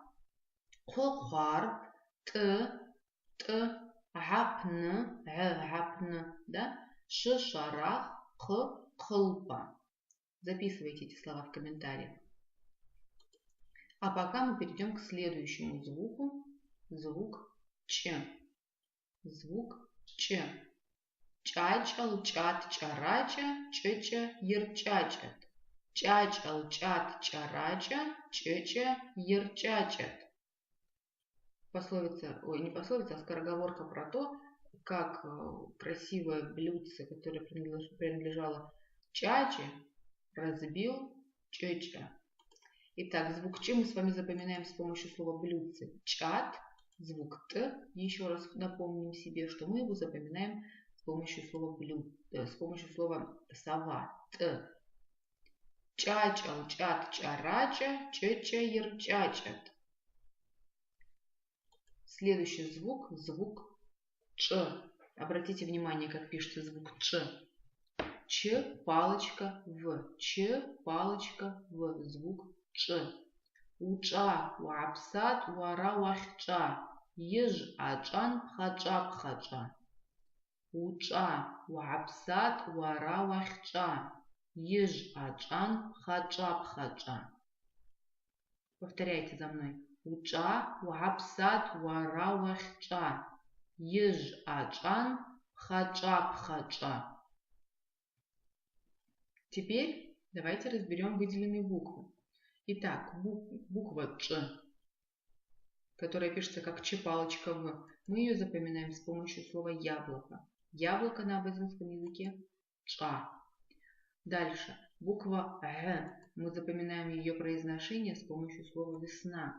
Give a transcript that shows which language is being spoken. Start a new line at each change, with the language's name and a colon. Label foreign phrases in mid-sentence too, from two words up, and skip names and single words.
Abaza: Хохар, гапн, да? Шарах, хлпа.
Russian: Записывайте эти слова в комментариях. А пока мы перейдем к следующему звуку. Звук Ч. Звук Ч.
Abaza: Чачал, чат, чарача, чеча, ерчачат. Чачал, чат, чарача, чеча, ерчачат.
Russian: Пословица, не пословица, а скороговорка про то, как красивое блюдце, которое принадлежало Чаче, разбил Чеча. Итак, звук Ч мы с вами запоминаем с помощью слова блюдце. Чат, звук Т. Еще раз напомним себе, что мы его запоминаем с помощью слова с помощью слова сова. Т.
Abaza: Чачал, чат, чарача, чеча, ерчачат.
Russian: Следующий звук, звук Ч. Обратите внимание, как пишется звук Ч. Ч, палочка, В. Ч, палочка, В. Звук Ч. Уча,
Abaza: уапсат, уара, уахча. Еж, ачан, пхача, пхача. Уча, уапсат, уара, уахча. Еж, ачан, пхача, пхача.
Russian: Повторяйте за мной. Уча,
Abaza: уапсат, уара, уахча. Еж, ачан, пхача, пхача.
Russian: Теперь давайте разберем выделенные буквы. Итак, буква Ч, которая пишется как Ч-палочка В, мы ее запоминаем с помощью слова яблоко. Яблоко на абазинском языке Ча. Дальше, буква Г, мы запоминаем ее произношение с помощью слова весна.